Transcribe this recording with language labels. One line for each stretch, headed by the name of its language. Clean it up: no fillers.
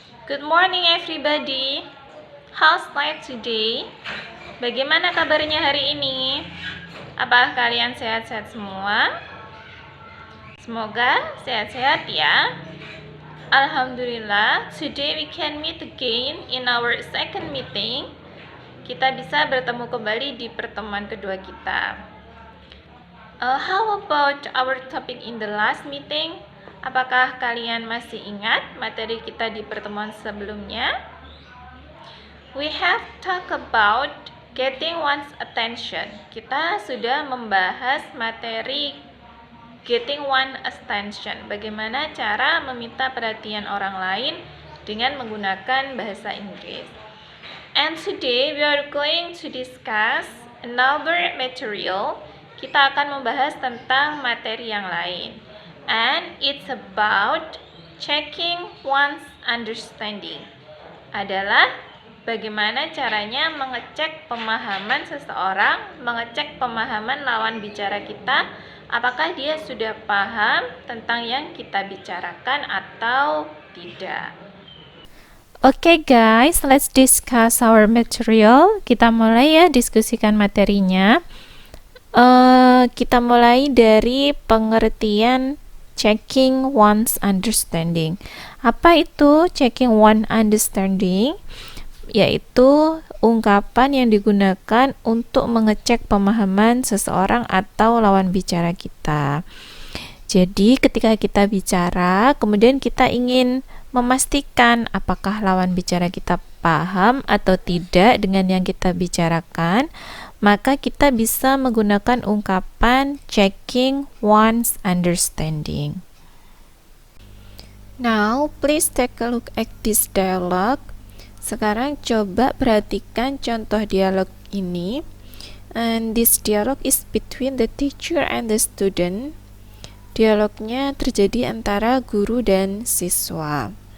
English: Good morning everybody. How's life today?
Indonesian: Bagaimana kabarnya hari ini? Apakah kalian sehat-sehat semua? Semoga sehat-sehat ya.
English: Alhamdulillah, today we can meet again in our second meeting.
Indonesian: Kita bisa bertemu kembali di pertemuan kedua kita.
English: How about our topic in the last meeting?
Indonesian: Apakah kalian masih ingat materi kita di pertemuan sebelumnya?
English: We have talked about getting one's attention.
Indonesian: Kita sudah membahas materi getting one's attention. Bagaimana cara meminta perhatian orang lain dengan menggunakan bahasa Inggris.
English: And today we are going to discuss another material.
Indonesian: Kita akan membahas tentang materi yang lain.
English: And it's about checking one's understanding.
Indonesian: Adalah bagaimana caranya mengecek pemahaman seseorang, mengecek pemahaman lawan bicara kita, apakah dia sudah paham tentang yang kita bicarakan atau tidak.
English: Okay guys, let's discuss our material.
Indonesian: Kita mulai ya diskusikan materinya. Kita mulai dari pengertian checking one's understanding. Apa itu checking one understanding? Yaitu ungkapan yang digunakan untuk mengecek pemahaman seseorang atau lawan bicara kita. Jadi ketika kita bicara, kemudian kita ingin memastikan apakah lawan bicara kita paham atau tidak dengan yang kita bicarakan, maka kita bisa menggunakan ungkapan checking one's understanding.
English: Now, please take a look at this dialogue.
Indonesian: Sekarang coba perhatikan contoh dialog ini.
English: And this dialogue is between the teacher and the student.
Indonesian: Dialognya terjadi antara guru dan siswa.